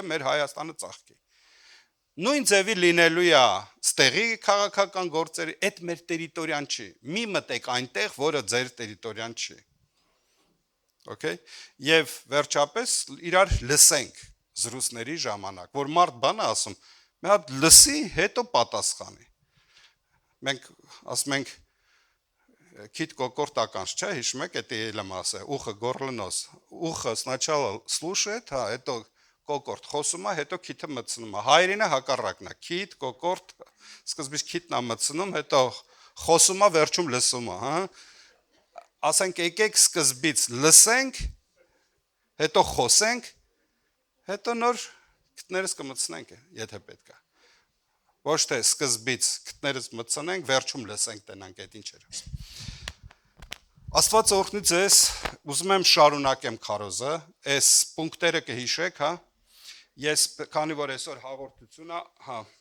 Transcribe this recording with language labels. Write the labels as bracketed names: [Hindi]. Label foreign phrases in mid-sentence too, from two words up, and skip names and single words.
[Armenian] մեր Հայաստանը ծաղկի։ Նույն ձևի լինելու է ստեղի քաղաքական գործերի, այդ մեր տերիտորիան չի։ Մի մտեք այնտեղ, որը ձեր տերիտորիան չի։ Okay։ Եվ վերջապես իրար լսենք զրույցների ժամանակ, որ մարդ բան է ասում, մի հատ լսի, հետո պատասխանի։ Մենք ասում ենք քիթ կոկորտականց, չէ՞, հիշում եք, [Russian] это елемаса, ухо горло нос։ Ухо сначала слушает, [Armenian] հետո կոկորտ խոսում է, հետո քիթը մտցնում է։ Հայերենը հակառակն է։ Քիթ, կոկորտ, սկզբից քիթն է մտցնում, հետո խոսում է, վերջում լսում է, հա։ Ասենք եկեք սկզբից լսենք, հետո խոսենք, հետո նոր քթներս կմտցնենք, եթե պետք է։ Ոչ թե սկզբից քթներս մտցնենք, վերջում լսենք, տենանք այդ ինչ էր ասում։ Աստված օրհնի ձեզ, ուզում եմ շարունակեմ քարոզը, այս պունկտերը կհիշեք, հա։ Ես քանի որ այսօր հաղորդությունը, հա։